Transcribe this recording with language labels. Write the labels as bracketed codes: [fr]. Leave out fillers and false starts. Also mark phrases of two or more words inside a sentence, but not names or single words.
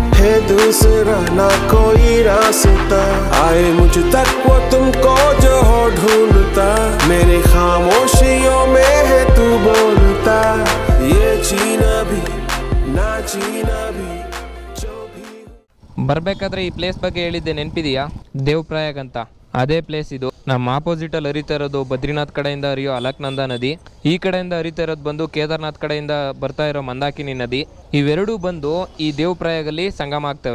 [hi] है दूसरा ना कोई रास्ता, आए मुझ तक वो तुमको जो हो ढूंढता, मेरी खामोशियों में है तू बोलता, ये जीना भी ना जीना भी जो भी। [kn] ಬರ್ಬೇಕಾದ್ರೆ ಈ ಪ್ಲೇಸ್ ಬಗ್ಗೆ ಹೇಳಿದ್ದೆ ನೆನಪಿದೆಯಾ? ದೇವಪ್ರಯಾಗ್ ಅಂತ. ಅದೇ ಪ್ಲೇಸ್ ಇದು. ನಮ್ಮ ಆಪೋಸಿಟಲ್ಲಿ ಹರಿತಾ ಇರೋದು ಬದ್ರಿನಾಥ್ ಕಡೆಯಿಂದ ಹರಿಯೋ ಅಲಕ್ನಂದ ನದಿ, ಈ ಕಡೆಯಿಂದ ಹರಿತಾ ಇರೋದು ಬಂದು ಕೇದಾರ್ನಾಥ್ ಕಡೆಯಿಂದ ಬರ್ತಾ ಇರೋ ಮಂದಾಕಿನಿ ನದಿ. ಇವೆರಡೂ ಬಂದು ಈ ದೇವಪ್ರಯಾಗಲ್ಲಿ ಸಂಗಮ ಆಗ್ತವೆ.